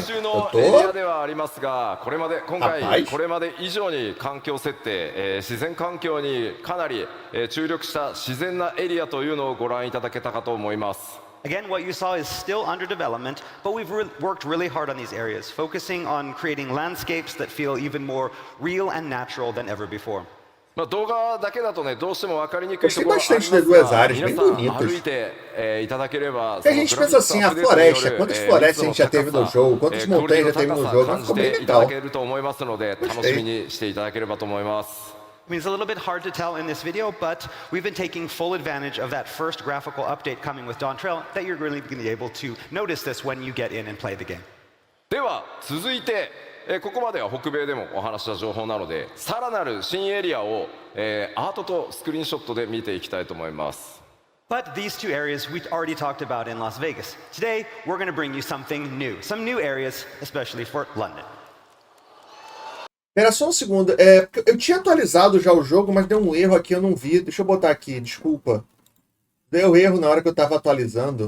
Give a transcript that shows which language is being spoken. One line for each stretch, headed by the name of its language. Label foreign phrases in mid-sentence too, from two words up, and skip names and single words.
Portuguese: Eu tô...
Japanese: これまで今回これまで以上に環境設定、自然環境にかなり注力した自然なエリアというのをご覧いただけたかと思います。
English: Again, what you saw is still under development, but we've worked really hard on these areas, focusing on creating landscapes that feel even more real and natural than ever before.
Japanese: 動画だけだとね、どうしても分かりにくいと
Portuguese: Gostei
Japanese: ころあります
Portuguese: bastante das duas
Japanese: が、
Portuguese: áreas,
Japanese: 皆
Portuguese: bem
Japanese: さん
Portuguese: bonitas.
Japanese: 歩いていただければ、
Portuguese: Porque a gente pensa assim, a floresta, quantas florestas a gente já teve no jogo, quantas montanhas já teve no jogo, ficou bem
Japanese: いただ
Portuguese: legal.
Japanese: けると思いますので、楽しみにしていただければと思います。
English: I mean, it's a little bit hard to tell in this video, but we've been taking full advantage of that first graphical update coming with DAWNTRAIL, that you're really going to be able to notice this when you get in and play the game.
Japanese: では続いて、ここまでは北米でもお話した情報なので、さらなる新エリアを、アートとスクリーンショットで見ていきたいと思います。
English: But these two areas we already talked about in Las Vegas. Today, we're going to bring you something new, some new areas, especially for London.
Portuguese: Espera só um segundo. Eu tinha atualizado já o jogo, mas deu um erro aqui, eu não vi. Deixa eu botar aqui, desculpa. Deu erro na hora que eu estava atualizando.